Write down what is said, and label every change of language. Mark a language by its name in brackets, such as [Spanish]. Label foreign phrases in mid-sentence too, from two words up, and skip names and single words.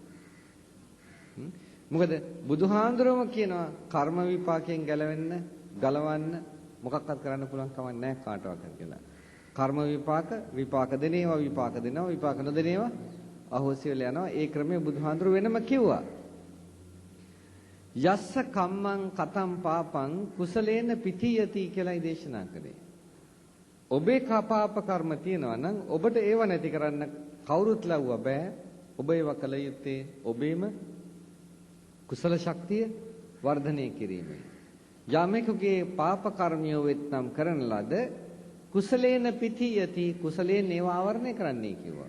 [Sinhala] මොකද බුදුහාමුදුරුවම කියනවා කර්ම විපාකයෙන් ගලවන්න මොකක්වත් කරන්න පුළුවන් කමක් නැහැ කාටවත් කියලා. කර්ම විපාක දෙනේවා විපාක දෙනවා විපාක නොදෙනේවා අහෝසි වෙලා යනවා. ඒ ක්‍රමය බුදුහාමුදුරුව වෙනම කිව්වා. [Pali] යස්ස කම්මං කතම් පාපං කුසලේන පිතියති [Sinhala] කියලායි දේශනා කළේ. ඔබේ පාප කර්ම තියෙනවා නම් ඔබට ඒව නැති කරන්න කවුරුත් ලව්ව බෑ. ඔබ ඒව කළ යුත්තේ ඔබේම කුසල ශක්තිය වර්ධනය කිරීමයි. යමෙකුගේ පාප කර්මිය වෙත්නම් කරන ලද [Pali] කුසලේන පිතියති [Sinhala] කුසලයෙන් ඒව ආවරණය කරන්නයි කිව්වා.